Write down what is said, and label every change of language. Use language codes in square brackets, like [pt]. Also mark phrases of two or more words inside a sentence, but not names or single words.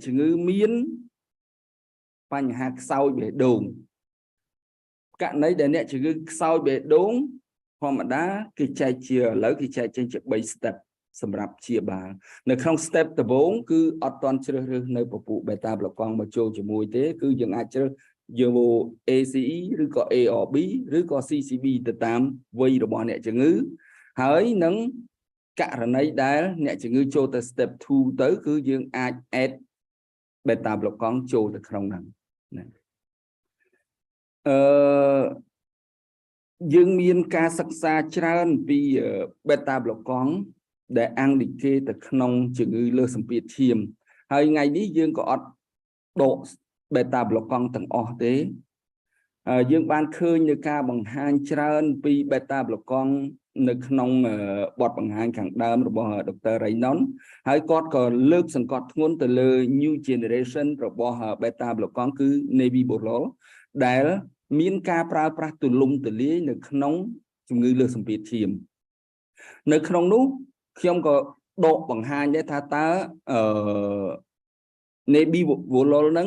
[km] ជំងឺមានបញ្ហាខ្សោយបេះដូងករណីដែលអ្នកជំងឺខ្សោយបេះដូងធម្មតាគេចែកជាឥឡូវគេចែកចេញជា3 step សម្រាប់ព្យាបាលនៅក្នុង step ដំបូងគឺអត់ទាន់ជ្រើសរើសនៅពពួក [en] beta blocker [km] មកចូលជាមួយទេគឺយើងអាចជ្រើសយក ACE ឬក៏ ARB ឬក៏ CCB ទៅតាមវ័យរបស់អ្នកជំងឺហើយនឹង ករណីដែលអ្នកជំងឺចូលទៅ step 2 ទៅគឺយើងអាច [en] add beta blocker [km] ចូលទៅក្នុងហ្នឹងណា យើងមានការសិក្សាច្រើនពី [en] beta blocker [km] ដែល indicate ទៅក្នុងជំងឺលើសសម្ពាធឈាមហើយថ្ងៃនេះយើងក៏អត់ដក [en] beta blocker [km] ទាំងអស់ទេយើងបានឃើញនៅការបង្ហាញច្រើនពី [en] beta blocker [km] នៅក្នុងបទបង្ហាញខាងដើមរបស់ Dr. Raynon ហើយគាត់ក៏លើកសង្កត់ធ្ងន់ទៅលើ [en] new generation [km] របស់ [en] beta blocker [km] គឺ nebivolol ដែលមានការប្រើប្រាស់ទូលំទូលាយនៅក្នុងជំងឺលើសសម្ពាធឈាមនៅក្នុងនោះខ្ញុំក៏ដកបង្ហាញដែរថាតើnebivolol ហ្នឹង